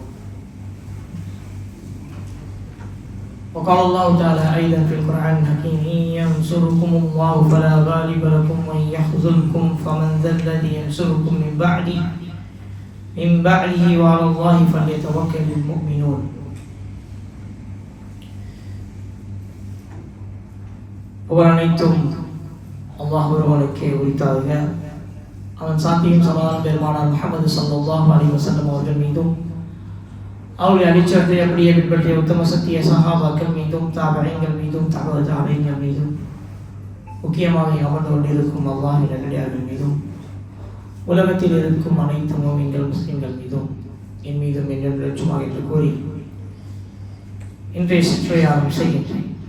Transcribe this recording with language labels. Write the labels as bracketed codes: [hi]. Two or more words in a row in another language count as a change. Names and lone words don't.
[ar] وقال الله تعالى أيضا في القرآن الحكيم: إن ينصركم الله فلا غالب لكم وإن يخذلكم فمن ذا الذي ينصركم من بعده وعلى الله فليتوكل المؤمنون. [ta] புகழனைத்தும் அல்லாஹ் ஒருவனுக்கே உரித்தாக. அவன் சாத்தியும் சமாதானம் பெருமானார் முஹம்மது [ar] صلى الله عليه وسلم [ta] அவர்கள் மீதும், அவருடைய அடிச்சத்தை அப்படியே பின்பற்றிய உத்தம சத்திய சஹாபாக்கள் மீதும், தாபீங்கள் மீதும், தாபீங்கள் மீதும், முக்கியமாக அமர்ந்து கொண்டிருக்கும் அல்லாஹ்வின் நல்லடியார்கள் மீதும், உலகத்தில் இருக்கும் அனைத்து முஃமின்கள் முஸ்லிம்கள் மீதும் என் மீதும் என்றென்று சும்மாக என்று கூறி இன்றைய சிற்றுரையை ஆரம்பிக்கின்றேன்.